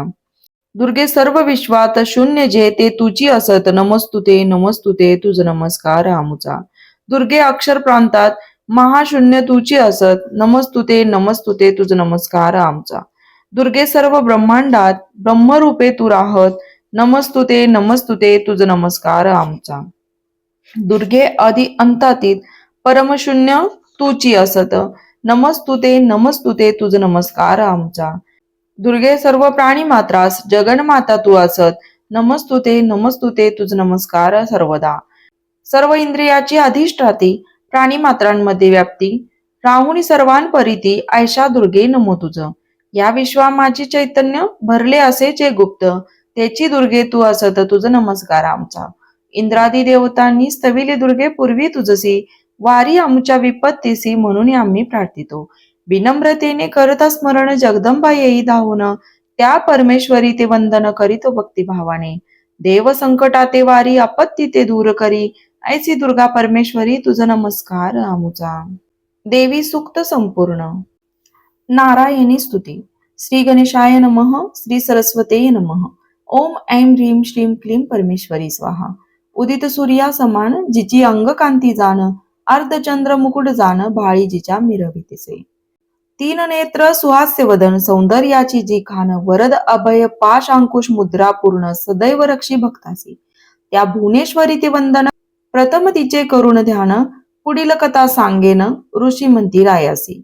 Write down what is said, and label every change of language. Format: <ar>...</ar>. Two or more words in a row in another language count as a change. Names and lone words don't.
<mr>दुर्गे सर्व विश्वात शून्य जे ते तुझी असत, नमोस्तुते तुझ नमस्कार आमचा. दुर्गे अक्षर प्रांतात महाशून्य तुझी असत, नमोस्तुते तुझ नमस्कार आमचा. दुर्गे सर्व ब्रह्मांडात ब्रह्मरूपे तू राहत, नमोस्तुते तुझ नमस्कार आमचा. दुर्गे आदि अंतातीत परमशून्य तुची असत, नमोस्तुते तुझ नमस्कार आमचा. दुर्गे सर्व प्राणी मात्रास जगन्माता तू असत, नमोस्तुते तुझ नमस्कार सर्वदा. सर्व इंद्रियाची अधिष्ठाती प्राणी मात्रांमध्ये व्याप्ती राहुनी सर्वांपरिती ऐशा दुर्गे नमो तुझ. या विश्वा माझी चैतन्य भरले असे जे गुप्त, त्याची दुर्गे तू असत तुझ नमस्कार आमचा. इंद्रादी देवतांनी स्तविले दुर्गे पूर्वी तुझसी, वारी आमच्या विपत्तीसी म्हणून आम्ही प्रार्थितो. विनम्रतेने करता स्मरण जगदंबा येई धावून, त्या परमेश्वरी ते वंदन करीतो भक्तिभावाने. देव संकटाते वारी आपत्ती ते दूर करी, ऐसी दुर्गा परमेश्वरी तुझ नमस्कार आमुचा. देवी सूक्त संपूर्ण. नारायणी स्तुती.</mr> <sa>श्री गणेशाय नमः. श्री सरस्वते नमः. ओम ऐं ह्रीं श्रीं क्लीं परमेश्वरी स्वाहा.</sa> <mr>उदित सूर्या समान जिची अंग कांती जाण, अर्धचंद्र मुकुट जाण भाळी जिच्या मिरवितेसे. तीन नेत्र सुहास्य वदन सौंदर्याची जी खान, वरद अभय पाश अंकुश मुद्रा पूर्ण सदैव रक्षी भक्तासी. त्या भुवनेश्वरी ते वंदन प्रथम तिचे करुण ध्यान, पुढील कथा सांगेन ऋषी म्हणती रायासी.</mr>